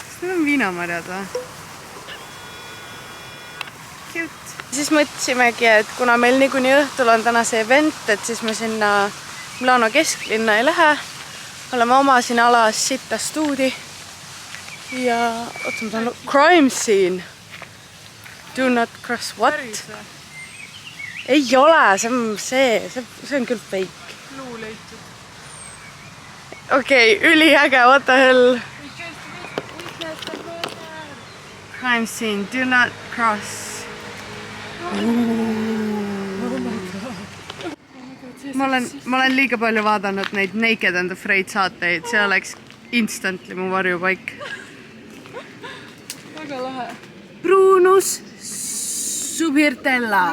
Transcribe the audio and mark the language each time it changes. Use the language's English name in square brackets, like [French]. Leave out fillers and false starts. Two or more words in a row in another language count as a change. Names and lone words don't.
[Estonian] Need on viinamarjad või? Cute. Siis mõtlesimegi, et kuna meil niikuinii õhtul on täna see event, et siis me sinna Milano kesklinna ei lähe. Oleme oma siin alas sitta stuudi. Ja oota, ma tahan... [English] Crime scene! Do not cross what? [Estonian] Ei ole, see on küll fake. Luu leitud. Okei, üliäge, [English] what the hell? Crime scene, do not cross. [Estonian] Ma olen liiga palju vaadanud neid Naked and Afraid saateid, see oleks instantly mu varjupaik. Väga lahe. Brunus Subirtella.